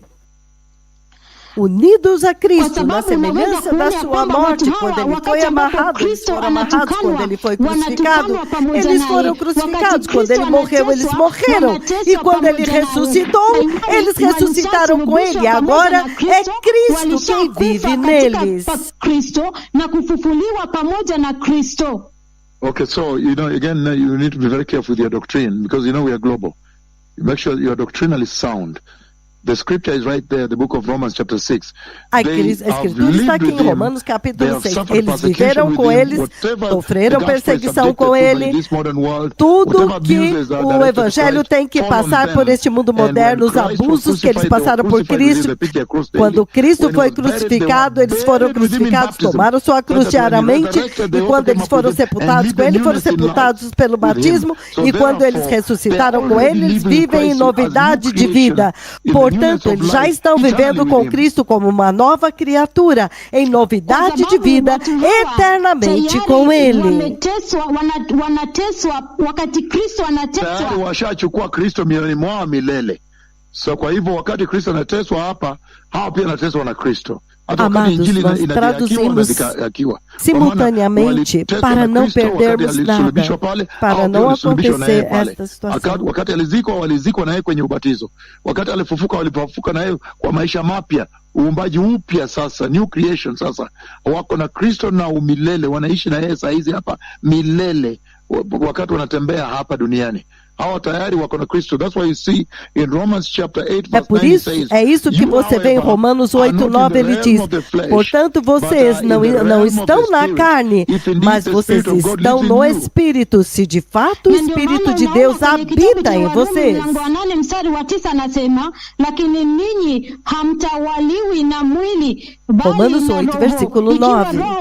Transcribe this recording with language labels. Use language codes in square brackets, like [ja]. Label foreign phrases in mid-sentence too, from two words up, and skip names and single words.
[pt] Unidos a Cristo, na semelhança da sua morte, quando Ele foi amarrado, eles foram amarrados, quando Ele foi crucificado, eles foram crucificados, quando Ele morreu, eles morreram, e quando Ele ressuscitou, eles ressuscitaram com Ele, agora é Cristo quem vive neles. [en] Okay, so, again, you need to be very careful with your doctrine, because, we are global. Make sure your doctrinal is sound. The scripture is right there, the book of Romans chapter 6. [pt] A escritura está aqui em Romanos capítulo 6. Eles viveram com eles, sofreram perseguição com ele. Tudo que o evangelho tem que passar por este mundo moderno, os abusos que eles passaram por Cristo. Quando Cristo foi crucificado, eles foram crucificados, tomaram sua cruz diariamente, e quando eles foram sepultados com ele, foram sepultados pelo batismo, e quando eles ressuscitaram com ele, eles vivem em novidade de vida. Portanto, eles já estão vivendo com Cristo como uma nova criatura, em novidade de vida, eternamente com Ele. [sw] Tayari washachukua Kristo mioyoni mwao milele. So kwa hivyo wakati Kristo anateswa hapa, hao pia anateswa na Kristo. [pt] Amados, nós traduzimos simultaneamente para não perdermos nada, para não acontecer esta situação. Wakati walizikwa naye kwenye ubatizo, wakati walifufuka naye kwa maisha mapya, uumbaji upya sasa, [en] new creation [pt] sasa, wako na Kristo na umilele, wanaishi na yeye saa hizi hapa milele, wakati wanatembea hapa duniani. Hawa tayari wako na Cristo. [en] That's why you see in Romans chapter 8 verse 9 it says, [pt] é isso que você vê em Romanos 8:9, ele diz: portanto, vocês não estão na carne, mas vocês estão no Espírito, se de fato o Espírito de Deus habita em vocês. Romanos 8, versículo 9.